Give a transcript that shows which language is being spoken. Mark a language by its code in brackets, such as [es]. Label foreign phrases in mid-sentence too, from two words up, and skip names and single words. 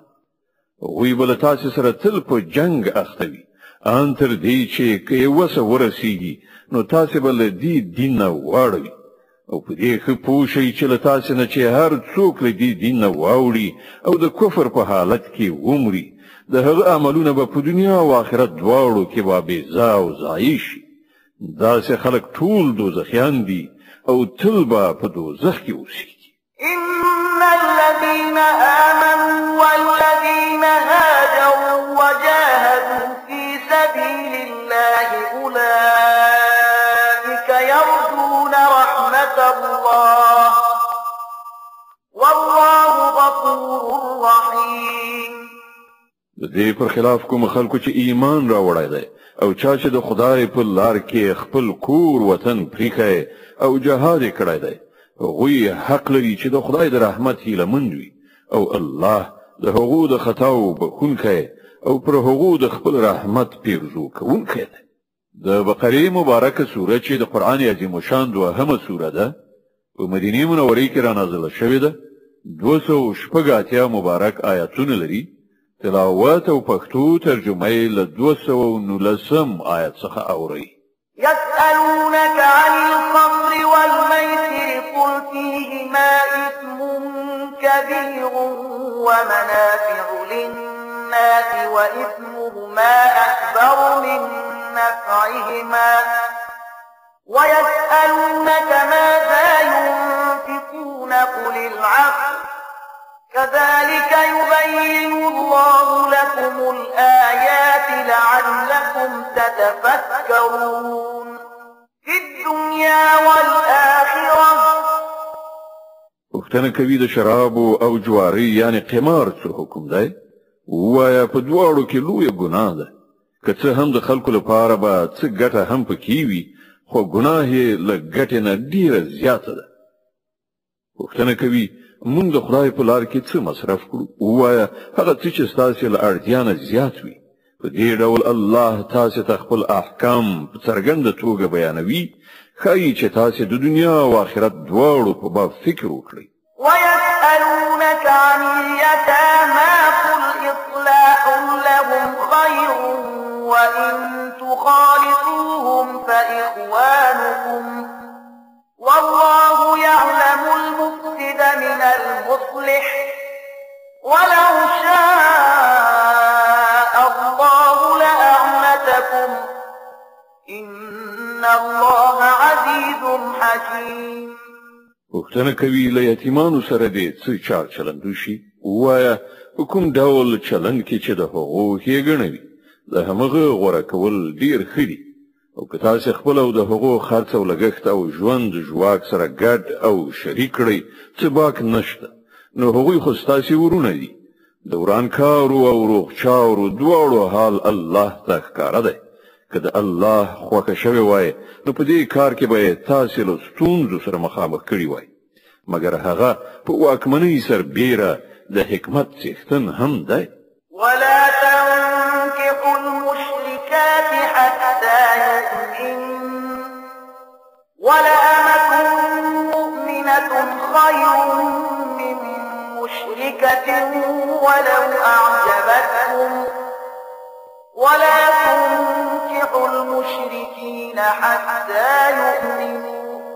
[ps] وی بل تاسو سره تل په جنگ اختوي ان تر دې چې کې وسه ورسیږي نو تاسو بل دین نه واړوي او په دې خو پوښي چې له تاسو نه چې هر څوک له دین نه واوړي او د کفر په حالت کې ومري د هغه عملونه په دنیا او آخرت دواړو کې به بيزا او ضایع شي. داسې خلک ټول دوزخیان دي او تل به په دوزخ کې اوسېږي. [ar] إن الذين آمنوا والذين هاجروا وجاهدوا في سبيل الله أولئك يرجون رحمة الله والله غفور رحيم. [ps] د دې پر خلاف کوم خلکو چې ایمان راوړی دی او چا چې د خدای په لار کې خپل کور وطن پریښی او جهاد یې کړی دی هغوی حق لري چې د خدای د رحمت هیله مند وي او الله د هغو د خطاو بخښونکی او پر هغو د خپل رحمت پیرزو کوونکی دی. د بقرې مبارکه سوره چې د قرآن عظیم شان دوهمه سوره ده په مدینه منورې کې را نازله شوې ده 280 مبارک آیاتونه لري. تلاوت او پښتو ترجمه یې له 219 آیت څخه اوري. [ar] يسألونك عن الخمر والميسر قل فيهما إثم كبير ومنافع للناس وإثمهما أكبر من نفعهما ويسألونك ماذا ينفقون قل العفو كذلك يبين الله لكم الآيات لعلكم تتفكرون في الدنيا والآخرة. [ps] پوښتنه کوي د شراب او جواری یعنی قمار څه حکم دی؟ وایا په دواړو کې لویه ګناه ده که څه هم د خلکو لپاره به څه ګټه هم پکې وي خو ګناه یې له ګټې نه ډیره زیاته ده. پوښتنه کوي مونږ د خدای په لار کې څه مصرف کړو؟ وایا هغه څه چې ستاسو له اړتیا نه زیات وي. په دې ډول الله تاسو ته خپل احکام په څرګنده توګه بیانوي ښایي چې تاسو د دنیا او آخرت دواړو په باب فکر وکړئ. [ar] ويسألونك عن اليتامى قل إصلاح لهم خير وإن تخالطوهم فإخوانكم والله يعلم المفسد من المصلح ولو شاء الله لأعنتكم إن الله عزيز حكيم. [ps] پوښتنه کوي له یتیمانو سره دې څه چار چلند وشي؟ وایا کوم ډول چلند کې چې د هغو ښېګڼه وي د همغه غوره کول ډیر ښه دي او که تاسو خپل او د هغو خرڅ او لګښت او ژوند ژواک سره ګډ او شریک کړئ څه باک نشته نو هغوی خو ستاسو ورونه دي. د ورانکارو او روغچارو دواړو حال الله ته ښکاره دی. که د الله خوښه شوې وای نو په دې کار کې به تاسو له ستونزو سره مخامخ کړي وای مګر هغه په واکمنۍ سربیره د حکمت څښتن هم دی. [ar] ولا تنكحوا المشركات حتى يؤمن ولأمة مؤمنة خير من مشركة ولو أعجبتكم ولا تنكحوا المشركين حتى يؤمنوا